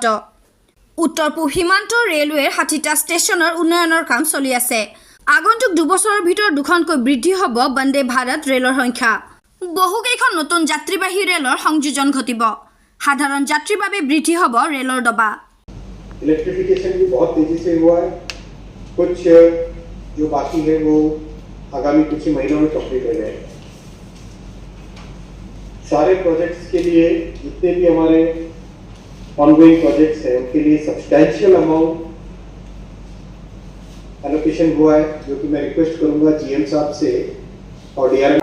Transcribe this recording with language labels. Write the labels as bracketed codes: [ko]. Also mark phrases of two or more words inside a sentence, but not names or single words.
[as] উত্তৰ পূব সীমান্তৰ ৰেলৱেৰ 60টা ষ্টেচনৰ উন্নয়নৰ কাম চলি আছে। আগন্তুক 2 বছৰৰ ভিতৰত 2খনকৈ বৃদ্ধি হ'ব বন্দে ভাৰত ৰেলৰ সংখ্যা। বহুকেইখন নতুন যাত্ৰীবাহী ৰেলৰ সংযোজন ঘটিব। সাধাৰণ যাত্ৰীৰ বাবে বৃদ্ধি হ'ব ৰেলৰ ডবা। [hi] इलेक्ट्रिफिकेशन भी बहुत तेजी से हुआ है। कुछ जो बाकी है वो आगामी कुछ ही महीनों में कंप्लीट हो जाएगा। सारे प्रोजेक्ट्स के लिए जितने भी हमारे [en] ongoing projects [hi] हैं उनके लिए [en] substantial amount allocation [hi] हुआ है, जो कि मैं रिक्वेस्ट करूंगा GM साहब से और DRM